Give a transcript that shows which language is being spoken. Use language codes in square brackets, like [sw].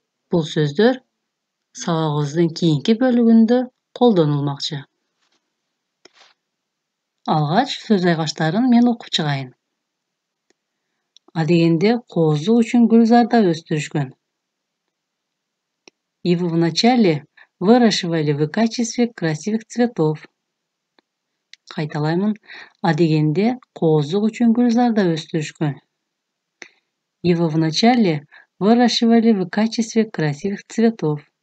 [ky] Бул сөздөр сабагыбыздын кийинки бөлүгүндө колдонулмакчы. Алгач сөз айкаштарын мен окуп чыгайын. Адегенде коозу үчүн гүлзарда өстүрүшкөн. [ru] Его вначале выращивали в качестве красивых цветов. [ky] Кайталаймын. Адегенде коозу үчүн гүлзарда өстүрүшкөн. [ru] Его вначале выращивали в качестве красивых цветов.